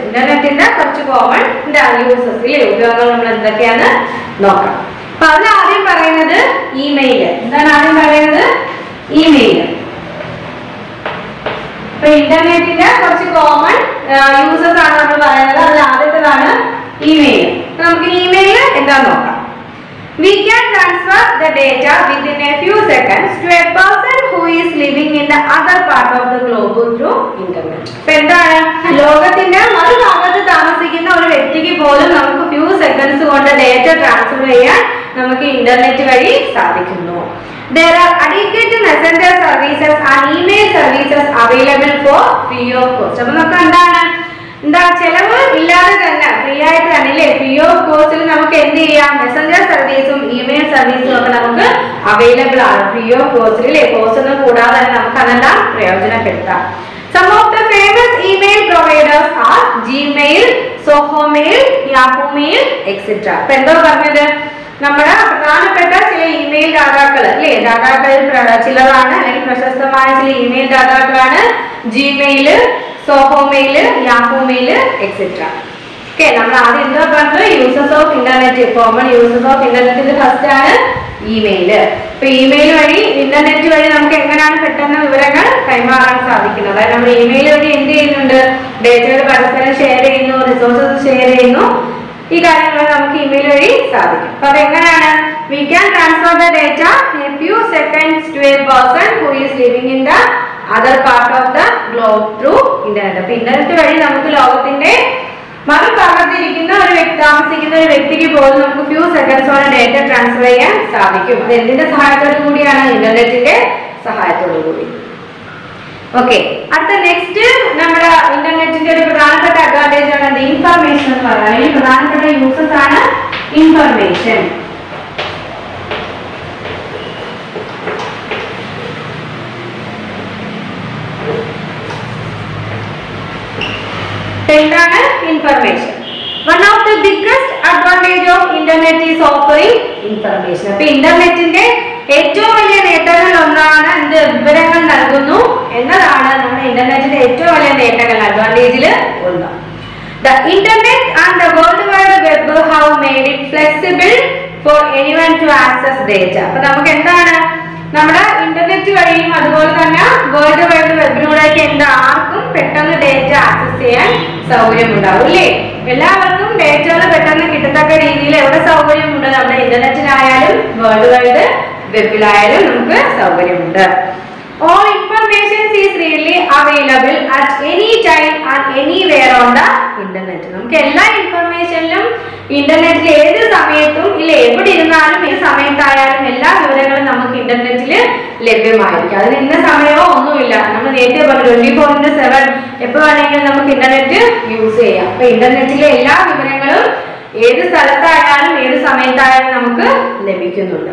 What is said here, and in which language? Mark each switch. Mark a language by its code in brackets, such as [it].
[ml] ഇന്റർനെറ്റിന്റെ കുറച്ച് common uses ഇല്ലേ, ഉപയോഗങ്ങൾ നമ്മൾ എന്തൊക്കെയാണ് നോക്കാം. അപ്പൊ അതിൽ ആദ്യം പറയുന്നത് ഇമെയിൽ. എന്താണ് ആദ്യം പറയുന്നത്? ഇമെയിൽ. അപ്പൊ ഇന്റർനെറ്റിന്റെ കുറച്ച് കോമൺ യൂസസ് ആണ് നമ്മൾ പറയുന്നത്. അതിൽ ആദ്യത്തേതാണ് ഇമെയിൽ. നമുക്ക് ഇമെയിൽ എന്താന്ന് നോക്കാം. [en] We can transfer the data within a few seconds to a person who is living in the other part of the globe through internet. [ml] അപ്പോൾ എന്താണ്? ലോകത്തിന്റെ മറുഭാഗത്ത് താമസിക്കുന്ന ഒരു വ്യക്തിക്ക് പോലും നമുക്ക് [en] few seconds [ml] കൊണ്ട് ഡേറ്റ ട്രാൻസ്ഫർ ചെയ്യാൻ നമുക്ക് ഇന്റർനെറ്റ് വഴി സാധിക്കുന്നു. [en] There are adequate messenger services and email services available for free of cost. [ml] അപ്പോൾ നമുക്ക് എന്താണ് ചെലവ് ഇല്ലാതെ തന്നെ ഫ്രീ ആയിട്ട് തന്നെ അല്ലേ, ഫ്രീ ഓഫ് കോസ്റ്റിൽ നമുക്ക് എന്ത് ചെയ്യാം? മെസ്സഞ്ചർ സർവീസും ഇമെയിൽ സർവീസും ഒക്കെ നമുക്ക് അവൈലബിൾ ആണ് ഫ്രീ ഓഫ് കോസ്റ്റിൽ അല്ലേ. കോസ്റ്റ് ഒന്നും കൂടാതെ തന്നെ നമുക്ക് അതെല്ലാം പ്രയോജനപ്പെടുത്താം. [en] Some of the famous email providers are Gmail, Soho Mail, Yahoo Mail, etc. [ml] അപ്പൊ എന്തോ പറഞ്ഞത്? നമ്മുടെ പ്രധാനപ്പെട്ട ചില ഇമെയിൽ ദാതാക്കൾ അല്ലേ, ദാതാക്കളിൽ ചിലതാണ് അല്ലെങ്കിൽ പ്രശസ്തമായ ചില email ദാതാക്കളാണ് Gmail, Zoho mail, Yahoo mail, etcetera. Okay, നമ്മൾ ആദ്യം എന്താ പറഞ്ഞത്? Uses of internet, common uses of ഇന്റർനെറ്റിന്റെ ഫസ്റ്റ് ആണ് ഇമെയിൽ. ഇപ്പൊ ഇമെയിൽ വഴി ഇന്റർനെറ്റ് വഴി നമുക്ക് എങ്ങനെയാണ് പെട്ടെന്ന് വിവരങ്ങൾ കൈമാറാൻ സാധിക്കുന്നത്? അതായത് നമ്മൾ ഇമെയിൽ വഴി എന്ത് ചെയ്യുന്നുണ്ട്? ഡേറ്റകൾ പരസ്പരം ഷെയർ ചെയ്യുന്നു, റിസോഴ്സസ് ഷെയർ ചെയ്യുന്നു. ഈ കാര്യങ്ങൾ നമുക്ക് ഇമെയിൽ വഴി സാധിക്കും. അപ്പൊ അതെങ്ങനെയാണ്? [en] We can transfer the data in a few seconds to a person who is living in the other part of the globe through internet. [ml] അപ്പൊ ഇന്റർനെറ്റ് വഴി നമുക്ക് ലോകത്തിന്റെ മറുഭാഗത്തിരിക്കുന്ന താമസിക്കുന്ന ഒരു വ്യക്തിക്ക് പോലും നമുക്ക് ഫ്യൂ സെക്കൻഡ്സോടെ ഡേറ്റ ട്രാൻസ്ഫർ ചെയ്യാൻ സാധിക്കും. അത് എന്തിന്റെ സഹായത്തോടു കൂടിയാണ്? ഇന്റർനെറ്റിന്റെ സഹായത്തോടു കൂടി. ഓക്കെ, അടുത്ത നെക്സ്റ്റ് നമ്മുടെ ഇന്റർനെറ്റിന്റെ ഒരു പ്രധാനപ്പെട്ട അഡ്വാൻറ്റേജ് ആണ് ഇൻഫർമേഷൻ എന്ന് പറയുന്നത്. ഈ പ്രധാനപ്പെട്ട യൂസസ് ആണ് ഇൻഫർമേഷൻ. എന്താണ് information? [en] One of the biggest advantage of internet is offering information. [ml] അപ്പൊ ഇന്റർനെറ്റിന്റെ ഏറ്റവും വലിയ നേട്ടങ്ങൾ ഒന്നാണ് എന്ത്? വിവരങ്ങൾ നൽകുന്നു എന്നതാണ് നമ്മുടെ ഇന്റർനെറ്റിന്റെ ഏറ്റവും വലിയ നേട്ടങ്ങൾ, അഡ്വാൻറ്റേജിൽ ഒന്ന്. [en] The internet and the world wide web have made it flexible for anyone to access data. [ml] അപ്പൊ നമുക്ക് എന്താണ് നമ്മുടെ ഇന്റർനെറ്റ് വഴിയും അതുപോലെ തന്നെ വേൾഡ് വൈഡ് വെബിലൂടെയൊക്കെ ആർക്കും പെട്ടെന്ന് ഡേറ്റ ആക്സസ് ചെയ്യാൻ സൗകര്യമുണ്ടാവും അല്ലേ. എല്ലാവർക്കും ഡേറ്റകൾ പെട്ടെന്ന് കിട്ടത്തക്ക രീതിയിൽ എവിടെ സൗകര്യമുണ്ട്? നമ്മുടെ ഇന്റർനെറ്റിലായാലും വേൾഡ് വൈഡ് വെബിലായാലും നമുക്ക് സൗകര്യമുണ്ട്. [en] All information is readily available at any time and anywhere on the internet. [ml] നമുക്ക് എല്ലാ ഇൻഫർമേഷനിലും ഇന്റർനെറ്റിൽ ഏത് സമയത്തും ഇല്ല, എവിടെ ഇരുന്നാലും ഏത് സമയത്തായാലും എല്ലാ വിവരങ്ങളും നമുക്ക് ഇന്റർനെറ്റിൽ ലഭ്യമായിരിക്കും. അതിന് ഇന്ന സമയമോ ഒന്നുമില്ല. നമ്മൾ നേരത്തെ പറഞ്ഞു 24/7 എപ്പോൾ വേണമെങ്കിലും നമുക്ക് ഇന്റർനെറ്റ് യൂസ് ചെയ്യാം. അപ്പൊ ഇന്റർനെറ്റിലെ എല്ലാ വിവരങ്ങളും ഏത് സ്ഥലത്തായാലും ഏത് സമയത്തായാലും നമുക്ക് ലഭിക്കുന്നുണ്ട്.